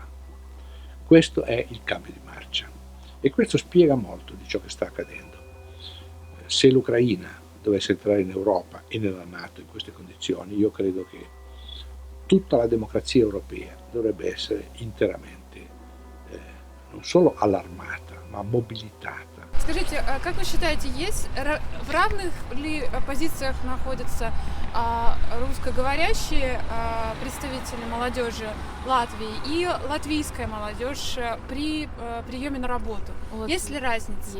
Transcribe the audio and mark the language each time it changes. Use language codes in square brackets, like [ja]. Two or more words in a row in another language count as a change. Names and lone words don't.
[it] Questo è il cambio di marcia e questo spiega molto di ciò che sta accadendo. Se l'Ucraina dovesse entrare in Europa e nella NATO in queste condizioni, io credo che tutta la democrazia europea dovrebbe essere interamente non solo allarmata, ma mobilitata. [ru] Скажите, как вы считаете, есть в равных ли позициях находятся русскоговорящие представители молодежи Латвии и латвийская молодежь при приеме на работу? Есть ли разница?